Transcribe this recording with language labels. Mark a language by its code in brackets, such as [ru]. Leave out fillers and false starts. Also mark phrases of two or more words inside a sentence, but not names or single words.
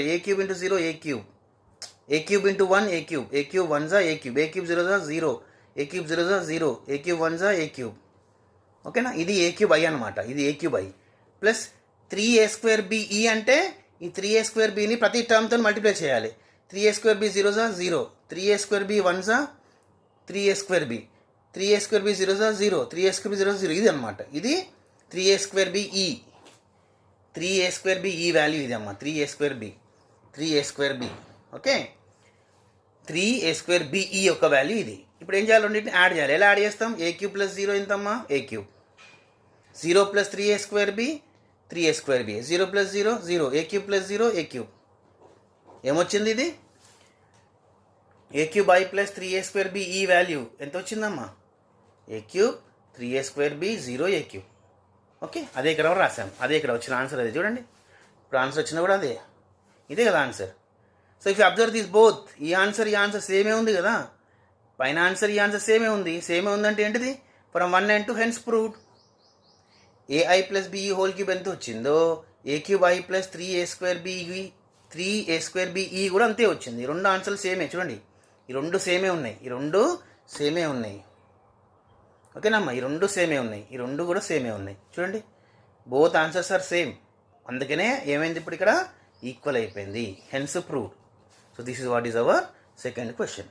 [en] a cube into 0 a cube. a cube into 1 a cube. a cube 1 జా a cube. ఏ క్యూబ్ 0 జా 0. ఏ క్యూబ్ 0 జా 0. a cube 1 జా a cube. ఓకేనా. ఇది ఏ క్యూబ్ ఐ అనమాట. [te] ఇది [en] a cube i plus 3a square be [te] అంటే ఈ 3a²bని ప్రతి టర్మ్తో మల్టిప్లై చేయాలి. 3a²b 0 జా 0, 3a²b 1 జా 3a²b, 3a²b 0 జా 0, 3a²b 0 0. ఇది అనమాట, ఇది 3a²be, 3a²be వాల్యూ ఇది అమ్మ, 3a²b. ఓకే, 3a²be యొక్క వాల్యూ ఇది. ఇప్పుడు ఏం చేయాలి, రెండింటిని యాడ్ చేయాలి. ఎలా యాడ్ చేస్తాం, a³ + 0 ఎంతమ్మా, a³. 0 + 3a²b 3a²b, 0 + 0 0, a³ + 0 a³. ఏమొచ్చింది ఇది, a³i + 3a²b ఈ వాల్యూ ఎంత వచ్చిందమ్మా, a³ 3a²b 0 a³. ఓకే, అదే ఇక్కడ రాసాం, అదే ఇక్కడ వచ్చిన ఆన్సర్ అదే చూడండి. ఇప్పుడు ఆన్సర్ వచ్చినా కూడా అదే, ఇదే కదా ఆన్సర్. [en] so if you observe this both, [te] ఈ ఆన్సర్ సేమే ఉంది కదా, పైన ఆన్సర్ ఈ ఆన్సర్ సేమే ఉందంటే ఏంటిది, [en] from 1 and 2 hence proved. [te] ai + be హోల్³ ఎంత వచ్చిందో a³i + 3a²b కూడా అంతే వచ్చింది. ఈ రెండు ఆన్సర్లు సేమే చూడండి, ఈ రెండు సేమే ఉన్నాయి. ఓకేనమ్మా, ఈ రెండు కూడా సేమే ఉన్నాయి చూడండి, [en] both answers are same. [te] అందుకనే ఏమైంది, ఇప్పుడు ఇక్కడ ఈక్వల్ అయిపోయింది, [en] hence proved. so this is what is our second question.